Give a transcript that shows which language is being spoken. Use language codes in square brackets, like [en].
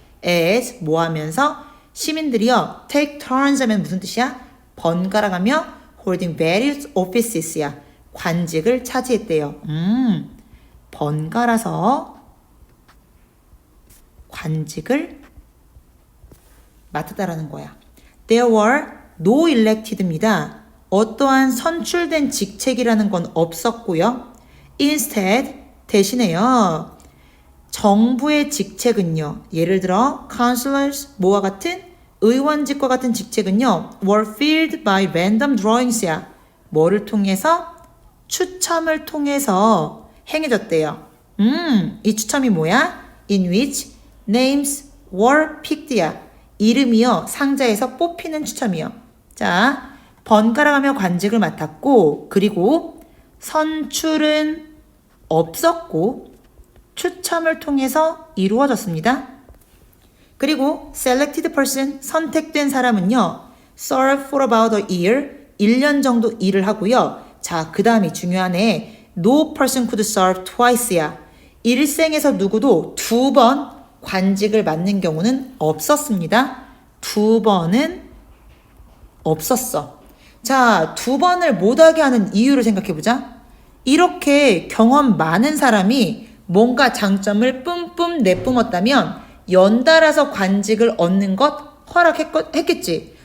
[ko] as 뭐 하면서 시민들이요 [en] take turns [ko] 하면 무슨 뜻이야? 번갈아 가며 [en] holding various offices야. [ko] 관직을 차지했대요. 번갈아서 관직을 맡았다라는 거야. [en] There were no elected입니다. [ko] 어떠한 선출된 직책이라는 건 없었고요. [en] Instead, [ko] 대신에요. 정부의 직책은요. 예를 들어 councillors, 뭐와 같은 의원직과 같은 직책은요. [en] were filled by random drawings야. [ko] 뭐를 통해서? 추첨을 통해서 행해졌대요. 이 추첨이 뭐야? [en] In which names were picked야. [ko] 이름이요. 상자에서 뽑히는 추첨이요. 자, 번갈아가며 관직을 맡았고 그리고 선출은 없었고 추첨을 통해서 이루어졌습니다. 그리고 [en] selected person, [ko] 선택된 사람은요. [en] serve for about a year, [ko] 1년 정도 일을 하고요. 자, 그 다음이 중요하네. [en] No person could serve twice야. [ko] 일생에서 누구도 2번 관직을 맡는 경우는 없었습니다. 2번은 없었어. 자, 2번을 못하게 하는 이유를 생각해보자. 이렇게 경험 많은 사람이 뭔가 장점을 뿜뿜 내뿜었다면 연달아서 관직을 얻는 것 허락했겠지.